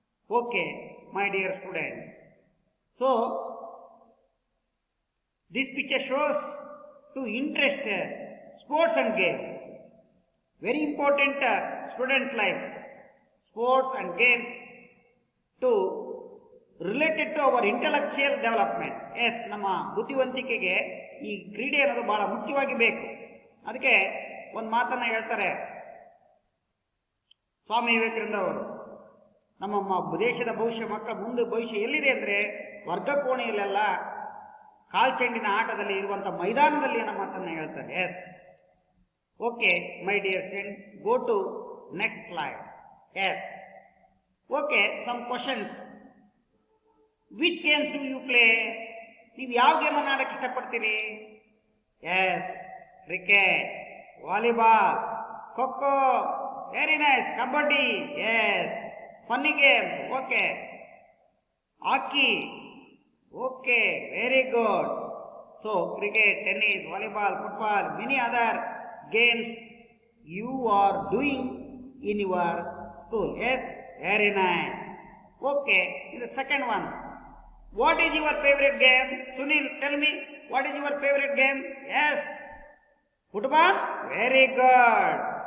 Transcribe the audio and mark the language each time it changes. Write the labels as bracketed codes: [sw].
[en] Okay, my dear students. So, this picture shows to interest sports and games. Very important student life. Sports and games to related to our intellectual development. [kn] Yes, ನಮ್ಮ ಬುದ್ಧಿವಂತಿಕೆಗೆ ಈ ಕ್ರೀಡೆ ಅನ್ನೋದು ಬಹಳ ಮುಖ್ಯವಾಗಿ ಬೇಕು. ಅದಕ್ಕೆ ಒಂದು ಮಾತನ್ನ ಹೇಳ್ತಾರೆ ಸ್ವಾಮಿ ವಿವೇಕಾನಂದ ಅವರು. ನಮ್ಮ ದೇಶದ ಮಕ್ಕಳ ಮುಂದೆ ಭವಿಷ್ಯ ಎಲ್ಲಿದೆ ಅಂದರೆ ವರ್ಗ ಕೋಣೆಯಲ್ಲೆಲ್ಲ ಕಾಲ್ಚೆಂಡಿನ ಆಟದಲ್ಲಿ ಇರುವಂಥ ಮೈದಾನದಲ್ಲಿ ಅನ್ನೋ ಮಾತನ್ನ ಹೇಳ್ತಾರೆ. [en] Yes, okay my dear friend, go to next slide. Yes, okay, some questions. Which games do you play? [kn] ನೀವು ಯಾವ ಗೇಮನ್ನು ಆಡಕ್ಕೆ ಇಷ್ಟಪಡ್ತೀರಿ? [en] Yes, cricket, volleyball, kho kho, very nice, kabaddi, yes, funny game, okay, hockey, okay, very good. So cricket, tennis, volleyball, football, many other games you are doing in your school. Yes, very nice. Okay, the second one, what is your favorite game? Sunil, tell me, what is your favorite game? Yes, football, very good.